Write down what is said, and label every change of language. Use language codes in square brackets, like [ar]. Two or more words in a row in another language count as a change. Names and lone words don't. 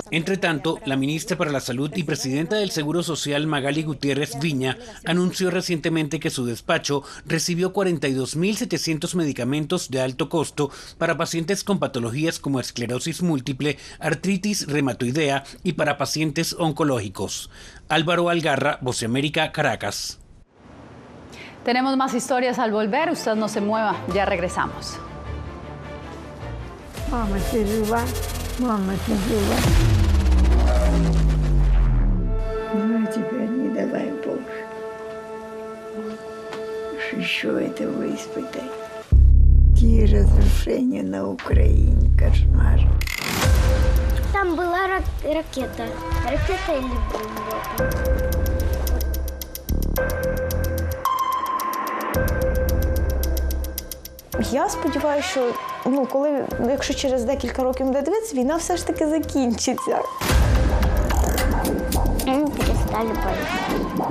[es] Entre tanto, la ministra para la Salud y presidenta del Seguro Social, Magali Gutiérrez Viña, anunció recientemente que su despacho recibió 42.700 medicamentos de alto costo para pacientes con patologías como esclerosis múltiple, artritis reumatoidea y para pacientes oncológicos. Álvaro Algarra, Voz de América, Caracas. Tenemos más historias al volver, usted no se mueva, ya regresamos. [ru] Ну, теперь не давай Боже. Еще этого испытай. Какие разрушения на Украине, кошмар. Там была ракета. Ракета или бомба? [uk] Я сподіваюся, що якщо через декілька років буде дивитися, війна все ж таки закінчиться. [ru] Перестали бояться.